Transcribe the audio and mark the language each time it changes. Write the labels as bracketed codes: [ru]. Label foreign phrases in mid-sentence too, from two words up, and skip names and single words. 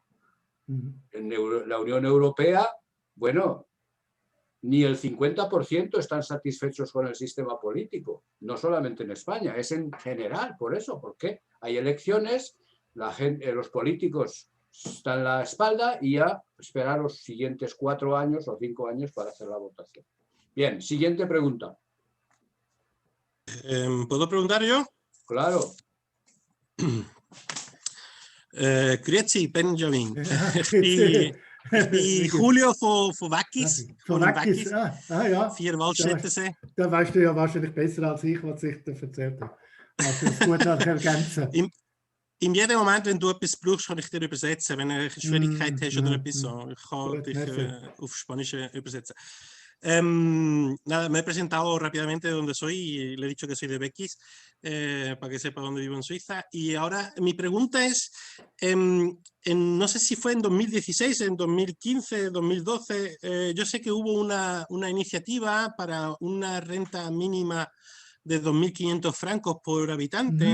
[es] En la Unión Europea, bueno, ni el 50% están satisfechos con el sistema político, no solamente en España, es en general, por eso, porque hay elecciones, la gente, los políticos están a la espalda y ya esperar los siguientes 4 años o 5 años para hacer la votación. Bien, siguiente pregunta. ¿Puedo preguntar yo? Claro. [gsw] Grüezi, Benjamin. [de] Ich bin Julio von Wackis. Von Wackis, ja. 4 Waldstättersee. Da weißt du ja wahrscheinlich besser als ich, was ich da erzählt habe. Kannst du das gut ergänzen? In jedem Moment, wenn du etwas brauchst, kann ich dir übersetzen. Wenn du eine Schwierigkeit hast oder etwas so, ich kann dich auf Spanisch übersetzen. [es] Nada, me he presentado rápidamente de dónde soy y le he dicho que soy de Bequis para que sepa dónde vivo en Suiza. Y ahora mi pregunta es, no sé si fue en 2016, en 2015, 2012, yo sé que hubo una iniciativa para una renta mínima de 2.500 francos por habitante.